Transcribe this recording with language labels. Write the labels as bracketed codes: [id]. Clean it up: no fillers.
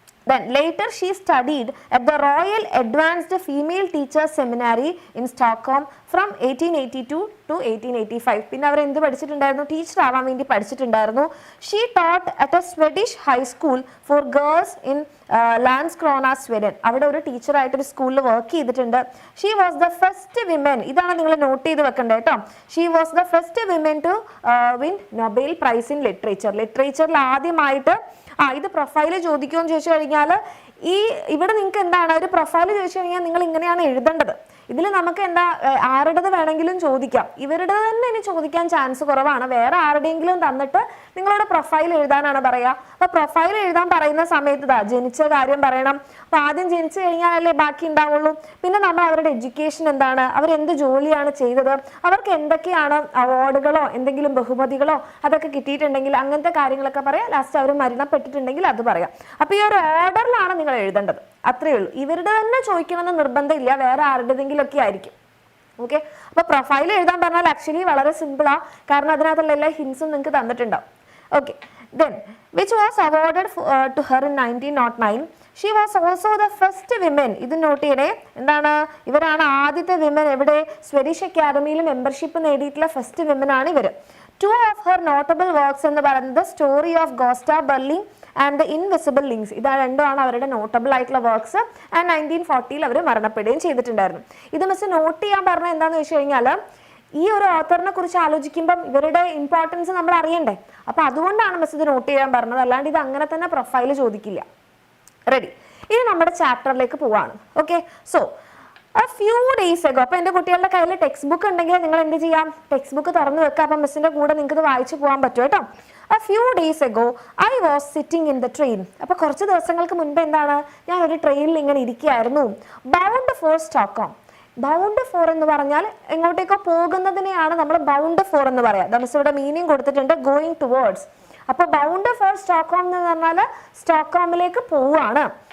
[en] Then later she studied at the Royal Advanced Female Teachers Seminary in Stockholm from 1882 to 1885. [ml] പിന്നെ അവർ എന്ത് പഠിച്ചിട്ടുണ്ടായിരുന്നു? Teacher ആവാൻ വേണ്ടി പഠിച്ചിട്ടുണ്ടായിരുന്നു. [en] She taught at a Swedish high school for girls in Landskrona, Sweden. [ml] അവിടെ ഒരു ടീച്ചറായിട്ട് ഒരു സ്കൂളിൽ work ചെയ്തിട്ടുണ്ട്. [en] She was the first woman, [ml] ഇതാണ് നിങ്ങൾ നോട്ട് ചെയ്ത് വെക്കേണ്ടത് കേട്ടോ. [en] She was the first woman to win Nobel Prize in Literature. [ml] ലിറ്ററേച്ചറിൽ ആദ്യമായിട്ട് ഇത് പ്രൊഫൈല് ചോദിക്കുമെന്ന് ചോദിച്ചു കഴിഞ്ഞാൽ ഇവിടെ നിങ്ങൾക്ക് എന്താണ് ഒരു പ്രൊഫൈല് ചോദിച്ചു കഴിഞ്ഞാൽ നിങ്ങൾ ഇങ്ങനെയാണ് എഴുതേണ്ടത്. ഇതിൽ നമുക്ക് എന്താ ആരുടേത് വേണമെങ്കിലും ചോദിക്കാം. ഇവരുടെ തന്നെ ഇനി ചോദിക്കാൻ ചാൻസ് കുറവാണ്. വേറെ ആരുടെയെങ്കിലും തന്നിട്ട് നിങ്ങളുടെ പ്രൊഫൈൽ എഴുതാനാണ് പറയുക. അപ്പോൾ പ്രൊഫൈൽ എഴുതാൻ പറയുന്ന സമയത്ത് ജനിച്ച കാര്യം പറയണം. അപ്പോൾ ആദ്യം ജനിച്ചു കഴിഞ്ഞാലല്ലേ ബാക്കി ഉണ്ടാവുള്ളൂ. പിന്നെ നമ്മൾ അവരുടെ എഡ്യൂക്കേഷൻ എന്താണ്, അവരെന്ത് ജോലിയാണ് ചെയ്തത്, അവർക്ക് എന്തൊക്കെയാണ് അവാർഡുകളോ എന്തെങ്കിലും ബഹുമതികളോ അതൊക്കെ കിട്ടിയിട്ടുണ്ടെങ്കിൽ അങ്ങനത്തെ കാര്യങ്ങളൊക്കെ പറയാം. ലാസ്റ്റ് അവർ മരണപ്പെട്ടിട്ടുണ്ടെങ്കിൽ അത് പറയാം. അപ്പോൾ ഈ ഒരു ഓർഡറിലാണ് നിങ്ങൾ എഴുതേണ്ടത്. അത്രയേ ഉള്ളൂ. ഇവരുടെ തന്നെ ചോദിക്കണമെന്ന് നിർബന്ധമില്ല, വേറെ ആരുടേതെങ്കിലും ഒക്കെ ആയിരിക്കും. ഓക്കെ, അപ്പൊ പ്രൊഫൈൽ എഴുതാൻ പറഞ്ഞാൽ ആക്ച്വലി വളരെ സിമ്പിളാ, കാരണം അതിനകത്തുള്ള എല്ലാ ഹിൻസും നിങ്ങൾക്ക് തന്നിട്ടുണ്ടാവും. [en] Okay, then which was awarded to her in 1909. She was also the first women. [ml] ഇത് നോട്ട് ചെയ്യണേ, എന്താണ് ഇവരാണ് ആദ്യത്തെ വിമൻ എവിടെ സ്വെഡിഷ് അക്കാദമിയിൽ മെമ്പർഷിപ്പ് നേടിയിട്ടുള്ള ഫസ്റ്റ് വിമൻ ആണ് ഇവർ. [en] Two of her notable works [ml] എന്ന് പറയുന്നത് [en] Story of Gosta Berling and the invisible links. [ml] ഇതാ രണ്ടുമാണ് അവരുടെ നോട്ടബിൾ ആയിട്ടുള്ള വർക്ക്സ്. ആൻഡ് 1940 അവർ മരണപ്പെടുകയും ചെയ്തിട്ടുണ്ടായിരുന്നു. ഇത് മിസ് നോട്ട് ചെയ്യാൻ പറഞ്ഞത് എന്താണെന്ന് വെച്ച് കഴിഞ്ഞാൽ ഈ ഒരു ഓത്തറിനെ കുറിച്ച് ആലോചിക്കുമ്പം ഇവരുടെ ഇമ്പോർട്ടൻസ് നമ്മൾ അറിയണ്ടേ. അപ്പോൾ അതുകൊണ്ടാണ് മിസ് ഇത് നോട്ട് ചെയ്യാൻ പറഞ്ഞത്, അല്ലാണ്ട് ഇത് അങ്ങനെ തന്നെ പ്രൊഫൈൽ ചോദിക്കില്ല. റെഡി, ഇനി നമ്മുടെ ചാപ്റ്ററിലേക്ക് പോവാണ്. Okay, so [en] a few days ago, [ml] അപ്പോൾ എൻ്റെ കുട്ടികളുടെ കയ്യിൽ ടെക്സ്റ്റ് ബുക്ക് ഉണ്ടെങ്കിൽ നിങ്ങൾ എന്ത് ചെയ്യാം, ടെക്സ്റ്റ് ബുക്ക് തുറന്നു വെക്കുക. അപ്പം മിസ്സിൻ്റെ കൂടെ നിങ്ങൾക്ക് ഇത് വായിച്ചു പോകാൻ പറ്റും കേട്ടോ. [en] A few days ago, I was sitting in the train. [ml] അപ്പോൾ കുറച്ച് ദിവസങ്ങൾക്ക് മുൻപ് എന്താണ്, ഞാൻ ഒരു ട്രെയിനിൽ ഇങ്ങനെ ഇരിക്കുകയായിരുന്നു. [en] Bound for Stockholm. [ml] Bound four എന്ന് പറഞ്ഞാൽ എങ്ങോട്ടേക്കോ പോകുന്നതിനെയാണ് നമ്മൾ ബൗണ്ട് ഫോർ എന്ന് പറയാം. മിസ് ഇവിടെ മീനിങ് കൊടുത്തിട്ടുണ്ട്, ഗോയിങ് ടുവേർഡ്സ്. അപ്പോൾ ബൗണ്ട് ഫോർ സ്റ്റോക്ക്ഹോം എന്ന് പറഞ്ഞാൽ സ്റ്റോക്ക്ഹോമിലേക്ക് പോവുകയാണ്.